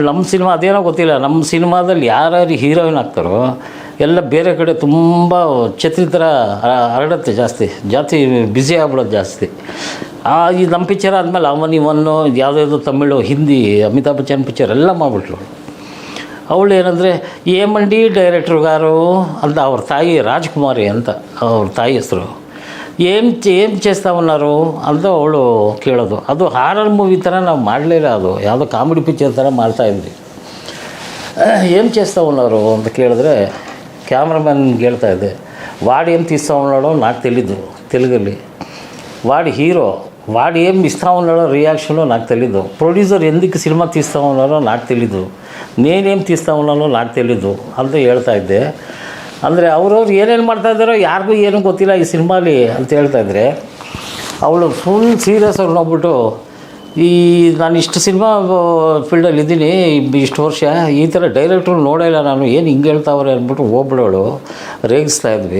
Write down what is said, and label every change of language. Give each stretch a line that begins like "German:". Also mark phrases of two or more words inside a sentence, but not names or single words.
Kannada: ನಮ್ಮ ಸಿನಿಮಾ ಅದೇನೋ ಗೊತ್ತಿಲ್ಲ, ನಮ್ಮ ಸಿನಿಮಾದಲ್ಲಿ ಯಾರ್ಯಾರು ಹೀರೋಯಿನ್ ಆಗ್ತಾರೋ ಎಲ್ಲ ಬೇರೆ ಕಡೆ ತುಂಬ ಛತ್ರಿ ಥರ ಹರಡುತ್ತೆ, ಜಾಸ್ತಿ ಬ್ಯುಸಿ ಆಗ್ಬಿಡೋದು ಜಾಸ್ತಿ. ಈ ನಮ್ಮ ಪಿಕ್ಚರ್ ಆದಮೇಲೆ ಅವನ್ ಇವನು ಯಾವುದಾದ್ರು ತಮಿಳು, ಹಿಂದಿ, ಅಮಿತಾಬ್ ಬಚ್ಚನ್ ಪಿಕ್ಚರ್ ಎಲ್ಲ ಮಾಡಿಬಿಟ್ಲು. ಅವಳು ಏನಂದರೆ
Telugu: ఏమండి డైరెక్టరుగారు
Kannada: ಅಂತ ಅವ್ರ ತಾಯಿ ರಾಜ್ಕುಮಾರಿ ಅಂತ ಅವ್ರ ತಾಯಿ ಹೆಸರು.
Telugu: ఏం చేస్తా ఉన్నారు
Kannada: ಅಂತ ಅವಳು ಕೇಳೋದು. ಅದು
English: horror movie
Kannada: ಥರ ನಾವು ಮಾಡಲಿಲ್ಲ, ಅದು ಯಾವುದೋ
English: comedy picture
Kannada: ಥರ ಮಾಡ್ತಾಯಿದ್ವಿ.
Telugu: ఏం చేస్తా ఉన్నారు
Kannada: ಅಂತ ಕೇಳಿದ್ರೆ క్యామరామెన్ ಹೇಳ್ತಾಯಿದ್ದೆ,
Telugu: వాడు ఏం తీస్తా ఉన్నాడో నాకు తెలీదు తెలుగులో, వాడు హీరో, వాడు ఏం ఇస్తా ఉన్నాడో రియాక్షన్లో నాకు తెలీదు, ప్రొడ్యూసర్ ఎందుకు సినిమా తీస్తా ఉన్నారో నాకు తెలీదు, నేనేం తీస్తా ఉన్నానో నాకు తెలీదు
Kannada: ಅಂತ ಹೇಳ್ತಾಯಿದ್ದೆ. ಅಂದರೆ ಅವ್ರವ್ರು ಏನೇನು ಮಾಡ್ತಾಯಿದ್ದಾರೋ ಯಾರಿಗೂ ಏನೂ ಗೊತ್ತಿಲ್ಲ ಈ ಸಿನಿಮಾಲಿ ಅಂತ ಹೇಳ್ತಾಯಿದ್ರೆ, ಅವಳು
English: full serious
Kannada: ಆಗಿ ನೋಡ್ಬಿಟ್ಟು ಈ ನಾನು ಇಷ್ಟು ಸಿನಿಮಾ ಫೀಲ್ಡಲ್ಲಿ ಇದ್ದೀನಿ, ಇಷ್ಟು ವರ್ಷ ಈ ಥರ ಡೈರೆಕ್ಟ್ರು ನೋಡಿಲ್ಲ ನಾನು, ಏನು ಹಿಂಗೆ ಹೇಳ್ತಾವ್ರೆ ಅಂದ್ಬಿಟ್ಟು ಹೋಗ್ಬಿಡೋಳು, ರೇಗಿಸ್ತಾ ಇದ್ವಿ.